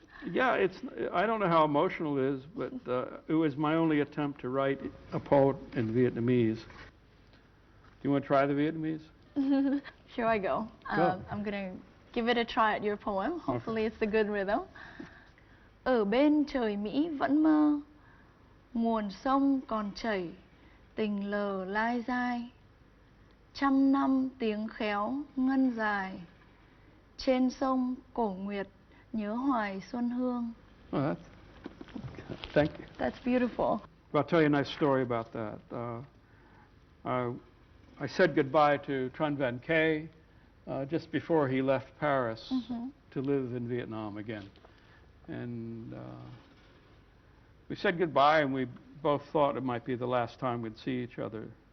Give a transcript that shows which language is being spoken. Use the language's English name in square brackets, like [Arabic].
[English] Yeah, I don't know how emotional it is, but it was my only attempt to write a poem in Vietnamese. Do you want to try the Vietnamese? Here I go. I'm going to give it a try at your poem. Hopefully it's a good rhythm. [Vietnamese] Ở bên trời Mỹ vẫn mơ, nguồn sông còn chảy, tình lờ lai dai. Trăm năm tiếng khéo ngân dài, trên sông cổ nguyệt nhớ hoài xuân hương. [English] Oh, thank you. That's beautiful. I'll tell you a nice story about that. I said goodbye to Tran Van Kay just before he left Paris to live in Vietnam again. And we said goodbye, and we both thought it might be the last time we'd see each other.